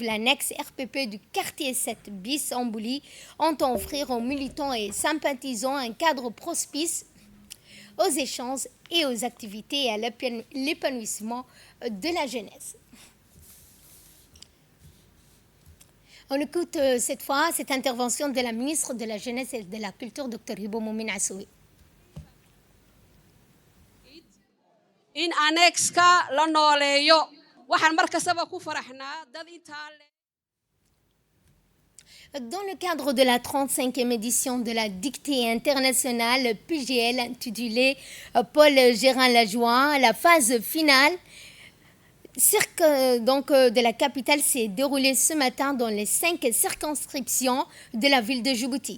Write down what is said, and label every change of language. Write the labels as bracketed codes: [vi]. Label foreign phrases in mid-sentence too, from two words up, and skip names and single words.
[fr] L'annexe RPP du quartier 7 bis Ambouli entend offrir aux militants et sympathisants un cadre propice aux échanges et aux activités et à l'épanouissement de la jeunesse. On écoute cette fois cette intervention de la ministre de la Jeunesse et de la Culture, Dr Hibo Moumin Assoé. [so] in annexka la nooleeyo waxaan markastaba ku faraxnaa dad intaa. [fr] Dans le cadre de la 35e édition de la dictée internationale PGL intitulée Paul Gérin-Lajoie, la phase finale de la capitale s'est déroulée ce matin dans les 5 circonscriptions de la ville de Djibouti.